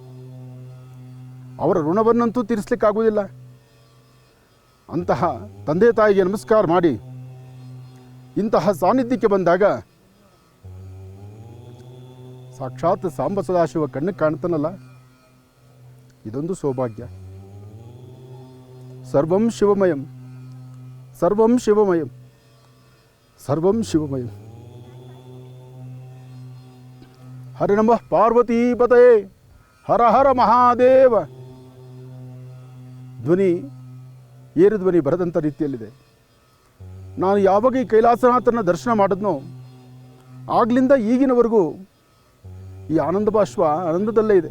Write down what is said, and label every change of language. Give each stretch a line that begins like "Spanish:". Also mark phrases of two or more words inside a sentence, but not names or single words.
Kannada: ಅವರ ಋಣವನ್ನಂತೂ ತೀರಿಸಲಿಕ್ಕಾಗುವುದಿಲ್ಲ. ಅಂತಹ ತಂದೆ ತಾಯಿಗೆ ನಮಸ್ಕಾರ ಮಾಡಿ ಇಂತಹ ಸಾನ್ನಿಧ್ಯಕ್ಕೆ ಬಂದಾಗ ಸಾಕ್ಷಾತ್ ಸಾಂಬ ಸದಾಶಿವ ಕಣ್ಣಿಗೆ ಕಾಣ್ತಾನಲ್ಲ, ಇದೊಂದು ಸೌಭಾಗ್ಯ.
Sanskrit: ಸರ್ವಂ ಶಿವಮಯಂ ಸರ್ವಂ ಶಿವಮಯಂ ಸರ್ವಂ ಶಿವಮಯಂ. ಹರಿ ನಮಃ ಪಾರ್ವತೀಪತಯೇ ಹರ ಹರ ಮಹಾದೇವ.
Kannada: ಧ್ವನಿ ಏರು ಧ್ವನಿ ಬರದಂಥ ರೀತಿಯಲ್ಲಿದೆ. ನಾನು ಯಾವಾಗ ಈ ಕೈಲಾಸನಾಥನ ದರ್ಶನ ಮಾಡಿದ್ನೋ ಆಗ್ಲಿಂದ ಈಗಿನವರೆಗೂ ಈ ಆನಂದ ಬಾಷ್ಪ ಆನಂದದಲ್ಲೇ ಇದೆ.